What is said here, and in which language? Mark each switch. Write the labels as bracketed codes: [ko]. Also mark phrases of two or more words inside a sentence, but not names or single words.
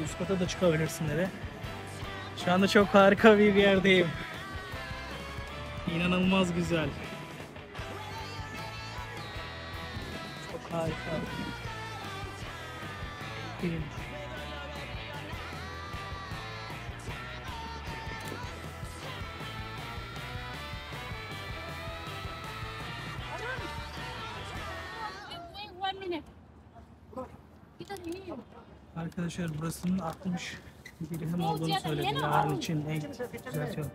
[tr] Üst kata da çıkabilirsin dedi. Şu anda çok harika bir yerdeyim. İnanılmaz güzel. Çok harika. Film. [en] Wait 1 minute. [id] Kita sini. [tr] Arkadaşlar burasının 60 dirhem olduğunu söyledi. Yarın için en düzeltiyorum.